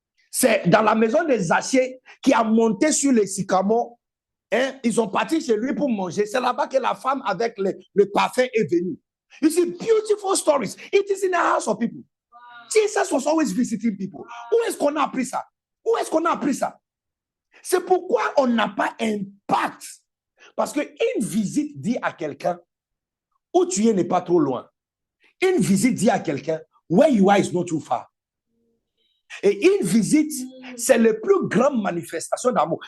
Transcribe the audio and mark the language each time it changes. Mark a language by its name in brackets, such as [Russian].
[French] C'est dans la maison des Zachée qui a monté sur les sycamores. Hein? Ils sont partis chez lui pour manger. C'est là-bas que la femme avec le parfum est venue. [English] You see, beautiful stories. It is in the house of people. Wow. Jesus was always visiting people. Wow. [French] Où est-ce qu'on a appris ça? Où est-ce qu'on a appris ça? C'est pourquoi on n'a pas impact. Parce qu'une visite dit à quelqu'un, où tu es n'est pas trop loin. Une visite dit à quelqu'un, [English] where you are is not too far. [French] Et une visite, c'est la plus grande manifestation d'amour.